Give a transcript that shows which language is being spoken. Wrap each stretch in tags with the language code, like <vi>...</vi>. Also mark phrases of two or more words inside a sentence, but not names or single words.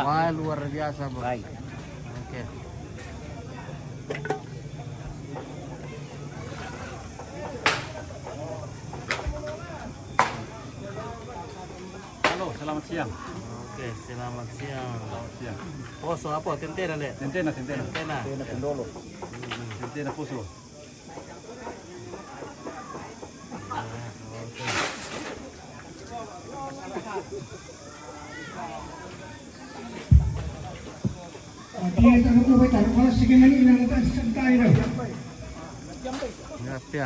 <id>Wah, luar biasa, Bro. Baik. Oke. Halo, selamat siang. Oke, selamat siang. Selamat siang. Poso apa? Tentena, Dek? Tentena. Tentena. Pendolo. Tentena Poso. Dia tak tahu betul kalau segini ini nak santai dah. Ya, Pia.</id>